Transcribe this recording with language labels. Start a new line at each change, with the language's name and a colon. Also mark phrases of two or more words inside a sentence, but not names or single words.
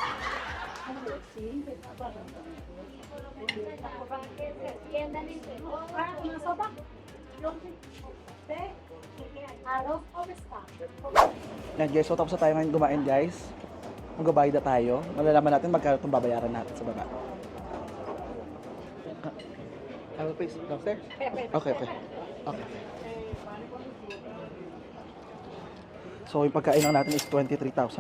Spanish: ¿Para una sopa? Arroz o pescado.
Filipino: Yan guys, so tapos na tayo ngayon kumain guys. Magbabayad na tayo. Malalaman natin magkano itong babayaran natin sa baba.
English: I will please downstairs? Okay. Okay.
Filipino: So yung pagkain lang natin is 23,500.